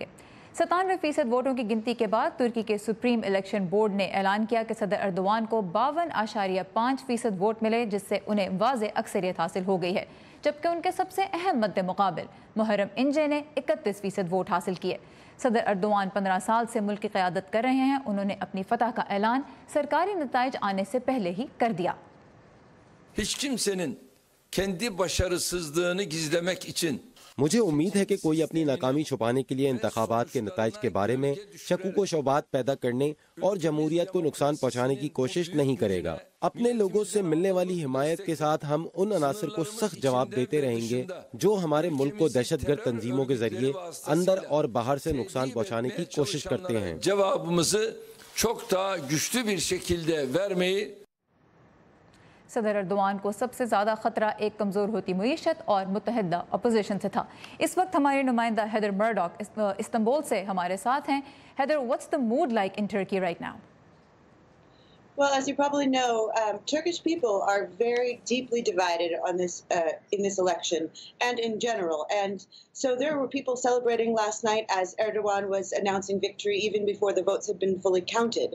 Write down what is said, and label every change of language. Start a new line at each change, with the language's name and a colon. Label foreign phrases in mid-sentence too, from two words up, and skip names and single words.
Urdu: 97% ووٹوں کی گنتی کے بعد ترکی کے سپریم الیکشن بورڈ نے اعلان کیا کہ صدر اردوان کو 52.5% ووٹ ملے، جس سے انہیں واضح اکثریت حاصل ہو گئی ہے، جبکہ ان کے سب سے اہم مد مقابل محرم انجے نے 31% ووٹ حاصل کیے۔ صدر اردوان 15 سال سے ملک کی قیادت کر رہے ہیں۔ انہوں نے اپنی فتح کا اعلان سرکاری نتائج آنے سے پہلے ہی کر دیا۔
Turkish: Hiç kimsenin kendi başarısızlığını gizlemek için
Urdu: مجھے امید ہے کہ کوئی اپنی ناکامی چھپانے کے لیے انتخابات کے نتائج کے بارے میں شکوک و شبہات پیدا کرنے اور جمہوریت کو نقصان پہنچانے کی کوشش نہیں کرے گا۔ اپنے لوگوں سے ملنے والی حمایت کے ساتھ ہم ان عناصر کو سخت جواب دیتے رہیں گے جو ہمارے ملک کو دہشت گرد تنظیموں کے ذریعے اندر اور باہر سے نقصان پہنچانے کی کوشش کرتے ہیں۔
Turkish: cevabımızı çok daha güçlü bir şekilde vermeyi
Urdu: صدر اردوان کو سب سے زیادہ خطرہ ایک کمزور ہوتی معیشت اور متحدہ اپوزیشن سے تھا۔ اس وقت ہماری نمائندہ ہیدر مرڈاک استنبول سے ہمارے ساتھ ہیں۔ ہیدر،
English: what's the mood like in Turkey right now? Well, as you probably know, Turkish people are very deeply divided on this in this election and in general. And so there were people celebrating last night as Erdogan was announcing victory even before the votes had been fully counted.